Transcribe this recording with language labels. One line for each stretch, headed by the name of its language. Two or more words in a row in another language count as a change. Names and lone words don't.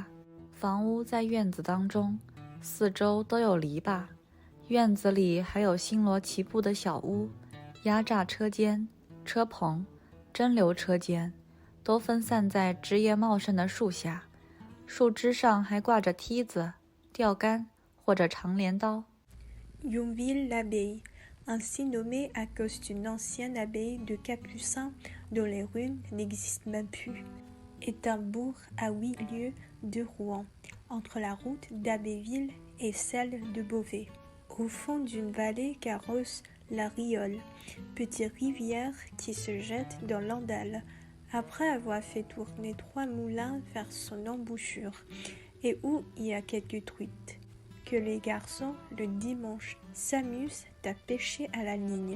Chinese: 房屋在院子当中，四周都有篱笆，院子里还有星罗棋布的小屋、压榨车间、车棚、蒸馏车间，都分散在枝叶茂盛的树下，树枝上还挂着梯子、钓竿或者长镰刀。
French: Yonville-l'Abbaye, ainsi nommée à cause d'une ancienne abbaye de capucins dont les ruines n'existent même plus, est un bourg à 8 lieues de Rouen, entre la route d'Abbeville et celle de Beauvais. Au fond d'une vallée qu'arrose la Riole, petite rivière qui se jette dans l'Andal, après avoir fait tourner 3 moulins vers son embouchure, et où il y a quelques truites, que les garçons, le dimanche, s'amusent à pêcher à la ligne.